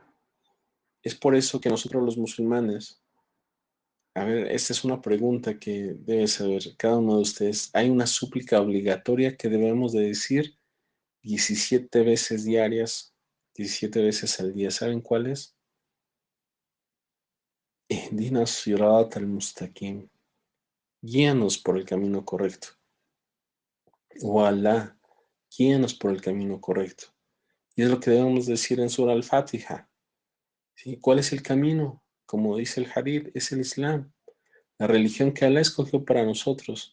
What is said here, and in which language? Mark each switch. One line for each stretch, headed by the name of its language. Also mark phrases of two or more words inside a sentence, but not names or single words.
Spanish: Es por eso que nosotros los musulmanes, a ver, esta es una pregunta que debe saber cada uno de ustedes. Hay una súplica obligatoria que debemos de decir 17 veces diarias, 17 veces al día. ¿Saben cuál es?
Arabic: اهدنا الصراط المستقيم.
Spanish: Guíanos por el camino correcto. O Allah, guíanos por el camino correcto. Y es lo que debemos decir en Surah Al-Fatiha. ¿Sí? ¿Cuál es el camino? Como dice el Hadith, es el Islam, la religión que Allah escogió para nosotros.